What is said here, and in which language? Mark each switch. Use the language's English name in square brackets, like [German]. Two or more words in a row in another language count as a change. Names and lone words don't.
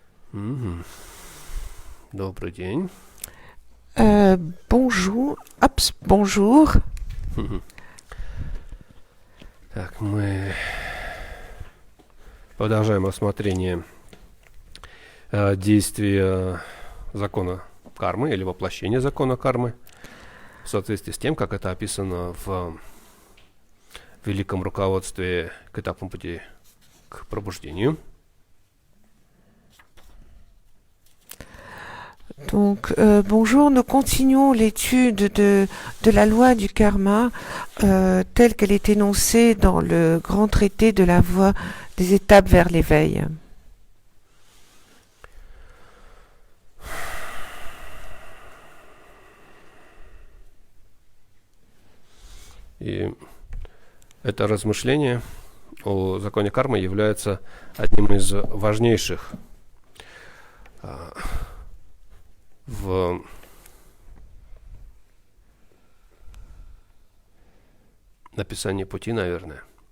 [Russian] Мгм. Добрый день. [French] Bonjour. Ops, bonjour. Мгм. [Russian] Так, мы продолжаем рассмотрение действия закона кармы или воплощения закона кармы в соответствии с тем, как это описано в великом руководстве к этапам пути к пробуждению. [French] Donc, bonjour, nous continuons l'étude de la loi du karma telle qu'elle est énoncée dans le grand traité de la voie des étapes vers l'éveil. [Russian] И это размышление о законе кармы является одним из важнейших в написании пути, наверное.